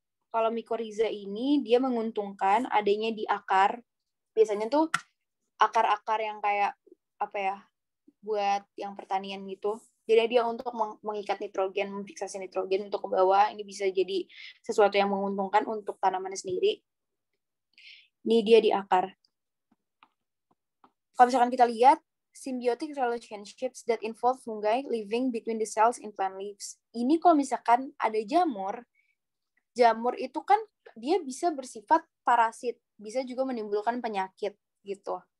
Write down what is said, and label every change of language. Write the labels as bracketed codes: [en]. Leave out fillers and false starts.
[id] Kalau mycorrhiza ini dia menguntungkan adanya di akar. Biasanya tuh akar-akar yang kayak buat yang pertanian gitu. Jadi dia untuk mengikat nitrogen, memfiksasi nitrogen untuk ke bawah. Ini bisa jadi sesuatu yang menguntungkan untuk tanaman sendiri. Ini dia di akar. Kalau misalkan kita lihat [en] symbiotic relationships that involve fungi living between the cells in plant leaves. [id] Ini kalau misalkan ada jamur itu kan dia bisa bersifat parasit, bisa juga menimbulkan penyakit gitu.